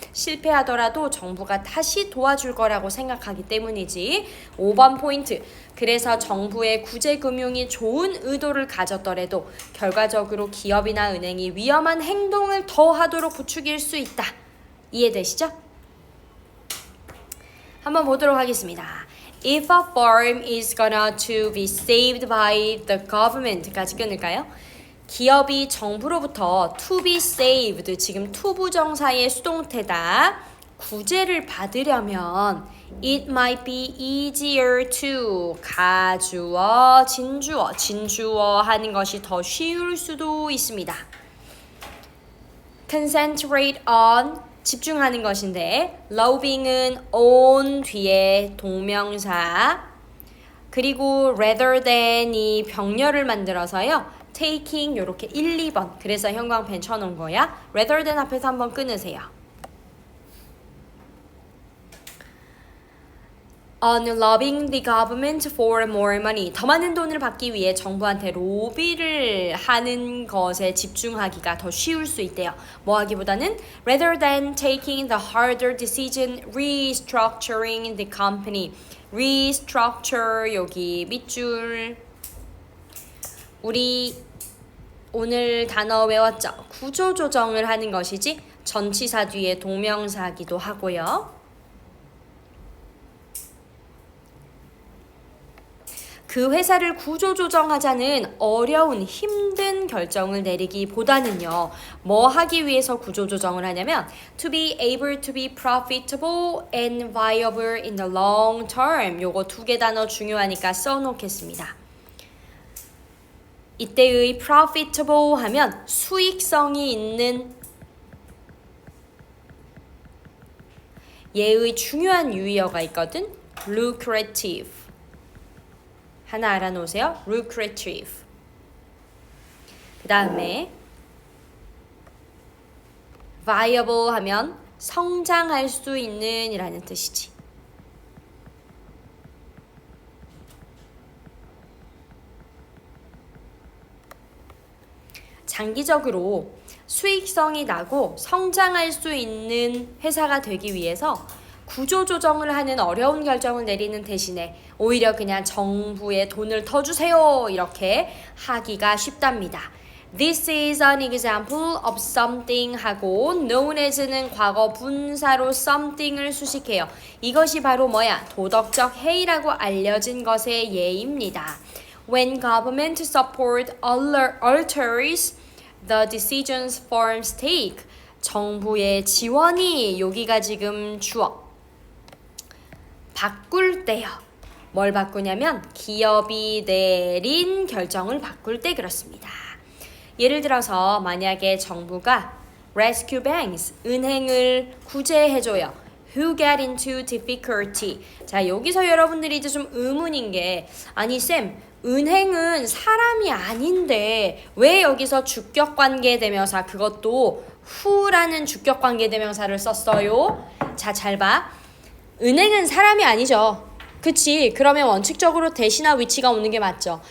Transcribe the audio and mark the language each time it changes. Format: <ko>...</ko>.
<ko>실패하더라도 정부가 다시 도와줄 거라고 생각하기 때문이지. 5번 포인트. 그래서 정부의 구제금융이 좋은 의도를 가졌더라도 결과적으로 기업이나 은행이 위험한 행동을 더 하도록 부추길 수 있다. 이해되시죠? 한번 보도록 하겠습니다.</ko> <en>If a firm is gonna to be saved by the government까지</en> <ko>끊을까요? 기업이 정부로부터 to be saved, 지금 to 부정사의 수동태다. 구제를 받으려면</ko> <en>it might be easier to</en> <ko>가주어, 진주어 하는 것이 더 쉬울 수도 있습니다. concentrate on 집중하는 것인데 loving은 on 뒤에 동명사 그리고 rather than이 병렬을 만들어서요. taking 요렇게 1, 2번 그래서 형광펜 쳐놓은 거야. rather than 앞에서 한번 끊으세요.</ko> <en>on lobbying the government for more money</en> <ko>더 많은 돈을 받기 위해 정부한테 로비를 하는 것에 집중하기가 더 쉬울 수 있대요. 뭐 하기보다는</ko> <en>rather than taking the harder decision restructuring the company restructure</en> <ko>여기 밑줄 우리 오늘 단어 외웠죠? 구조조정을 하는 것이지 전치사 뒤에 동명사기도 하고요. 그 회사를 구조조정하자는 어려운 힘든 결정을 내리기보다는요. 뭐 하기 위해서 구조조정을 하냐면</ko> <en>to be able to be profitable and viable in the long term</en> <ko>요거 두 개 단어 중요하니까 써놓겠습니다. 이때의 profitable 하면 수익성이 있는 얘의 중요한 유의어가 있거든. lucrative 하나 알아놓으세요. lucrative. 그 다음에 viable 하면 성장할 수 있는 이라는 뜻이지. 장기적으로 수익성이 나고 성장할 수 있는 회사가 되기 위해서 구조조정을 하는 어려운 결정을 내리는 대신에 오히려 그냥 정부에 돈을 더 주세요 이렇게 하기가 쉽답니다.</ko> <en>This is an example of something 하고 known as는</en> <ko>과거 분사로</ko> <en>something을 수식해요.</en> <ko>이것이 바로 뭐야? 도덕적 해이라고 알려진 것의 예입니다.</ko> <en>When government support alters the decisions firms take</en> <ko>정부의 지원이 여기가 지금 주어 바꿀 때요. 뭘 바꾸냐면 기업이 내린 결정을 바꿀 때 그렇습니다. 예를 들어서 만약에 정부가</ko> <en>rescue banks,</en> <ko>은행을 구제해줘요.</ko> <en>Who get into difficulty.</en> <ko>자, 여기서 여러분들이 이제 좀 의문인 게 아니 쌤, 은행은 사람이 아닌데 왜 여기서 주격관계 대명사 그것도 who라는 주격관계 대명사를 썼어요? 자, 잘 봐. 은행은 사람이 아니죠. 그치? 그러면 원칙적으로 대시나 위치가 오는 게 맞죠.</ko>